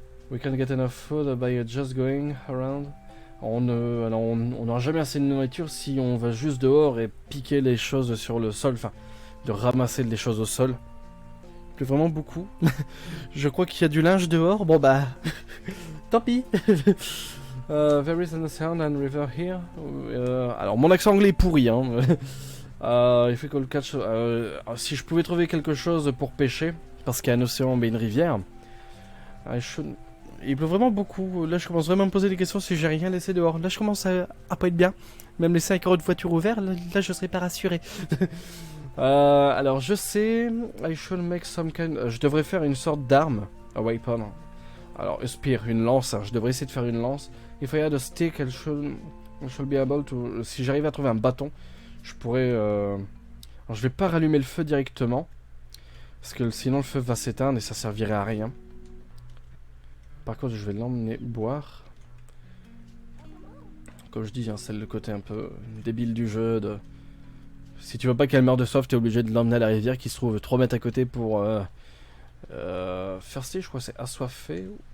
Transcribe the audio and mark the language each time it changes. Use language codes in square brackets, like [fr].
[en] We can get enough food by just going around. [fr] On n'aura jamais assez de nourriture si on va juste dehors et piquer les choses sur le sol, enfin, de ramasser les choses au sol. Il pleut vraiment beaucoup. Je crois qu'il y a du linge dehors. Bon bah, tant pis. [en] There is a sound and river here. [fr] Alors mon accent anglais est pourri. Hein. Il fait que le catch. Si je pouvais trouver quelque chose pour pêcher, parce qu'il y a un océan mais une rivière. Il pleut vraiment beaucoup. Là je commence vraiment à me poser des questions si j'ai rien laissé dehors. Là je commence à pas être bien. Même laisser un carreau de voiture ouvert, là je serais pas rassuré. Alors je sais, [en] I should make some kind. [fr] Je devrais faire une sorte d'arme, a weapon. Alors a spear, une lance. Hein. Je devrais essayer de faire une lance. [en] If I had a stick, I should be able to. [fr] Si j'arrive à trouver un bâton, je pourrais. Alors je vais pas rallumer le feu directement, parce que sinon le feu va s'éteindre et ça servirait à rien. Par contre, je vais l'emmener boire. Comme je dis, hein, c'est le côté un peu débile du jeu. Si tu veux pas qu'elle meure de soif, t'es obligé de l'emmener à la rivière qui se trouve 3 mètres à côté pour Thirsty, je crois que c'est assoiffé.